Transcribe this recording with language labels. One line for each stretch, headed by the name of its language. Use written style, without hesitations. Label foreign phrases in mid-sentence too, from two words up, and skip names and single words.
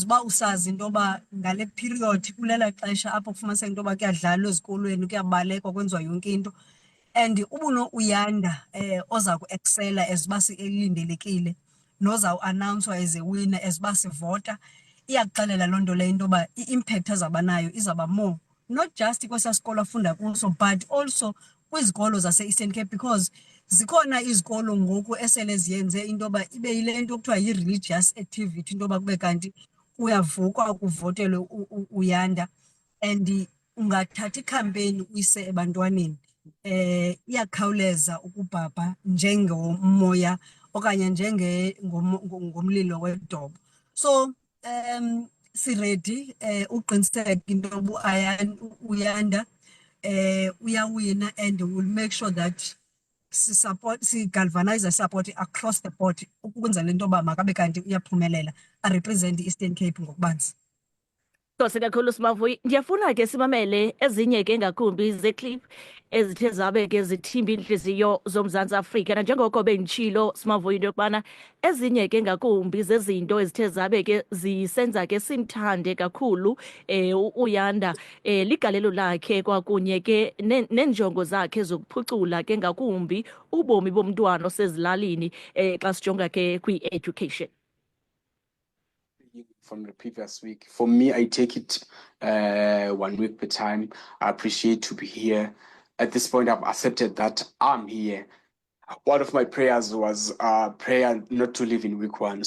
Xhosa: uba usazi into yoba ngale period kulela xesha apho kufumaniseka into yoba kuyadlalwa ezikolweni kuyabalekwa kwenziwa yonke into, and uYanda oza ku-excela as uba elindelekile nozawuannouncwa as a winner as uba sivota, iyakuxelela loo nto leyo into yoba i-impact azawuba nayo izawuba more
English: not just
Xhosa: kwesaa sikolo afunda kuso
English: but also
Xhosa: kwizikolo zase-Eastern Cape, because zikhona izikolo ngoku esele ziyenze into yoba ibe yile nto kuthiwa yi-
English: religious activity
Xhosa: into yoba kube kanti uyavukwa kuvotelwe uYanda, and ungathatha ikhampeyini uyise ebantwaneni iyakhawuleza ukubhabha njengomoya okanye ngomlilo wedobo. So siredi uqiniseka into yoba uYanda uyawina,
English: and we'll make sure that si-galvanize support across the board
Xhosa: ukwenzela into yoba makabe kanti uyaphumelela arepresent i-Eastern Cape ngokubanzi. Nkosi kakhulu Simavuyi, ndiyafuna ke simamele ezinye ke ngakumbi ze-clip ezithe zabe ke zithimba inhliziyo zoMzantsi Afrika, nanjengoko benditshilo Simavuyi into yokubana ezinye ke ngakumbi zezinto ezithe zabe ke zisenza ke simthande kakhulu uYanda ligalelo lakhe kwakunye ke nenjongo zakhe zokuphucula ke ngakumbi ubomi bomntwana osezilalini xa sijonga ke kwi-education.
English: From the previous week. For me, I take it 1 week per time. I appreciate to be here. At this point, I've accepted that I'm here. One of my prayers was prayer not to live in week 1.